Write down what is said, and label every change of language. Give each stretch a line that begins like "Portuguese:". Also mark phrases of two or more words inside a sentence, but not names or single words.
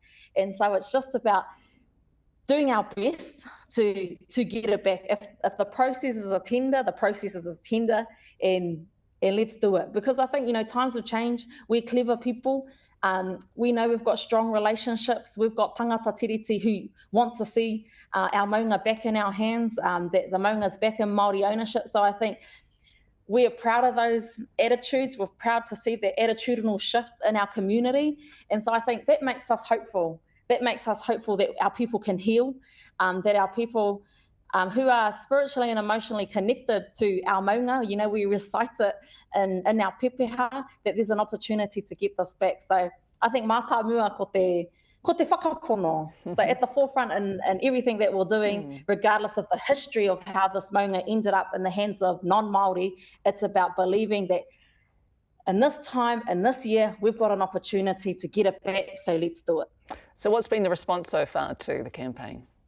English: And so it's just about doing our best to get it back. If the process is a tender, the process is a tender, and let's do it. Because I think, times have changed. We're clever people. We know we've got strong relationships. We've got
Māori: tangata tiriti
English: who want to see our maunga back in our hands, that the maunga's back in Māori ownership. So I think we're proud of those attitudes. We're proud to see the attitudinal shift in our community. And so I think that makes us hopeful. That makes us hopeful that our people can heal, that our people who are spiritually and emotionally connected to our maunga, we recite it in our pepeha, that there's an opportunity to get this back.
Māori: So I think mātā mua ko te whakapono.
English: So at the forefront in everything that we're doing, regardless of the history of how this maunga ended up in the hands of non-Māori, it's about believing that in this time, in this year, we've got an opportunity to get it back, so let's do it. So what's been the response so far to the campaign?